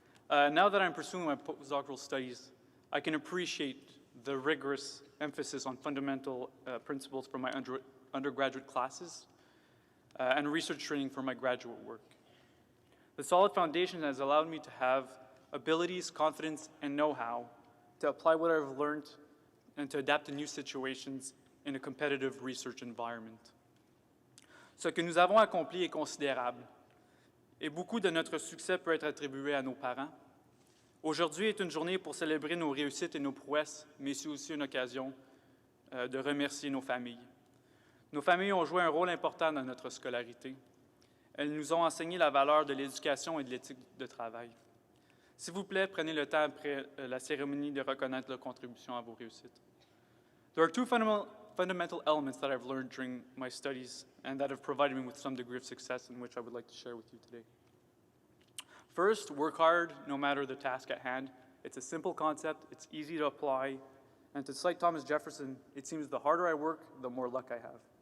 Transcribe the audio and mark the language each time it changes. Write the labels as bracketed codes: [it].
[en] Now that I'm pursuing my postdoctoral studies, I can appreciate the rigorous emphasis on fundamental principles from my undergraduate classes and research training for my graduate work. The solid foundation has allowed me to have abilities, confidence, and know-how to apply what I've learned and to adapt to new situations in a competitive research environment. [fr] Ce que nous avons accompli est considérable, et beaucoup de notre succès peut être attribué à nos parents. Aujourd'hui est une journée pour célébrer nos réussites et nos prouesses, mais c'est aussi une occasion de remercier nos familles. Nos familles ont joué un rôle important dans notre scolarité. Elles nous ont enseigné la valeur de l'éducation et de l'éthique de travail. S'il vous plaît, prenez le temps après la cérémonie de reconnaître leur contribution à vos réussites. [en] There are two fundamental elements that I've learned during my studies and that have provided me with some degree of success in which I would like to share with you today. First, work hard no matter the task at hand. It's a simple concept, it's easy to apply, and to cite Thomas Jefferson, it seems the harder I work, the more luck I have.